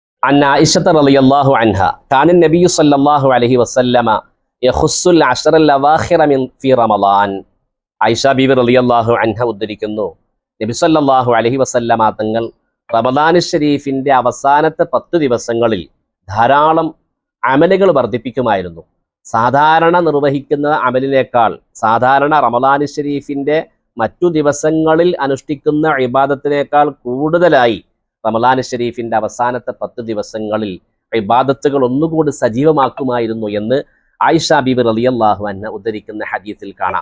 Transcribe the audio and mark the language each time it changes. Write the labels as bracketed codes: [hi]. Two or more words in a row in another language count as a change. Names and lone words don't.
[ar] عن عائشة رضي الله عنها كان النبي صلى الله عليه وسلم يخص العشر الأواخر في رمضان. [ml] ആയിഷ ബീവി [ar] رضي الله عنها [ml] ഉദ്ധരിക്കുന്നു, നബി [ar] صلى الله عليه وسلم [ml] തങ്ങൾ റമദാൻ ഷരീഫിന്റെ അവസാനത്തെ 10 ദിവസങ്ങളിൽ ധാരാളം അമലുകൾ വർദ്ധിപ്പിക്കുമായിരുന്നു. സാധാരണ നിർവഹിക്കുന്ന അമലിനേക്കാൾ, സാധാരണ റമദാൻ ഷരീഫിന്റെ മറ്റു ദിവസങ്ങളിൽ അനുഷ്ഠിക്കുന്ന ഇബാദത്തിനേക്കാൾ കൂടുതലായി റമദാൻ ഷരീഫിന്റെ അവസാനത്തെ 10 ദിവസങ്ങളിൽ ഇബാദത്തുകൾ ഒന്നുകൂടി സജീവമാക്കുമായിരുന്നു എന്ന് ആയിഷ ബീബി [ar] رضي الله عنها [ml] ഉദ്ധരിക്കുന്ന ഹദീസിൽ കാണാം.